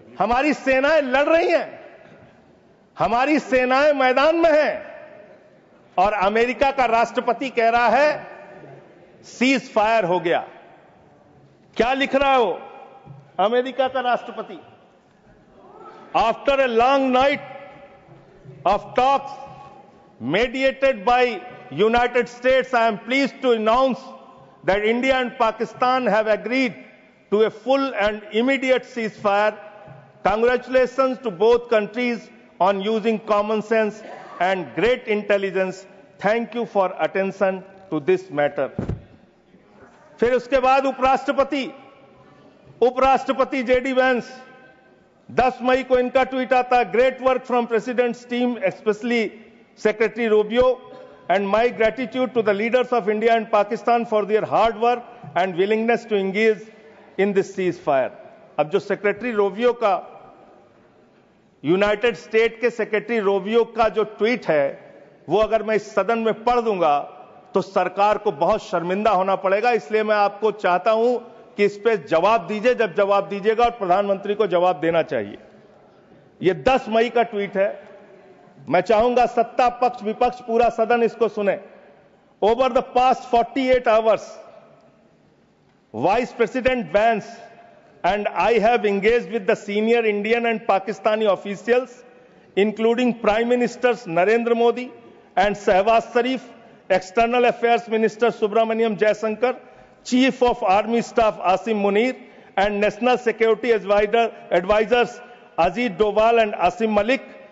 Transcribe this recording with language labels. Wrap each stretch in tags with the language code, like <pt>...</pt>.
<hi>हमारी सेनाएं लड़ रही हैं, हमारी सेनाएं मैदान में हैं, और अमेरिका का राष्ट्रपति कह रहा है सीज फायर हो गया। क्या लिख रहा है वो अमेरिका का राष्ट्रपति?</hi> <en>After a long night of talks mediated by United States, I am pleased to announce that India and Pakistan have agreed to a full and immediate ceasefire. Congratulations to both countries on using common sense and great intelligence. Thank you for attention to this matter.</en> <hi>फिर उसके बाद उपराष्ट्रपति JD Vance, 10 मई को इनका tweet आता है,</hi> <en>Great work from president's team, specially Secretary Rubio, and my gratitude to the leaders of India and Pakistan for their hard work and willingness to engage in this ceasefire.</en> <hi>अब जो secretary Rovio का, United state के secretary Rovio का जो tweet है, वो अगर मैं इस सदन में पढ़ दूंगा तो सरकार को बहुत शर्मिंदा होना पड़ेगा। इसलिए मैं आपको चाहता हूं कि इस पे जवाब दीजिए, जब जवाब दीजिएगा, और प्रधानमंत्री को जवाब देना चाहिए। ये 10 मई का ट्वीट है। मैं चाहूंगा सत्ता पक्ष विपक्ष पूरा सदन इसको सुने।</hi> <en>Over the past 48 hours, vice president Vance and I have engaged with the senior Indian and Pakistani officials, including Prime Ministers Narendra Modi and Shehbaz Sharif, External Affairs Minister Subramaniam Jaishankar, Chief of Army Staff Asim Munir, and National Security Advisors Ajit Doval and Asim Malik.</en>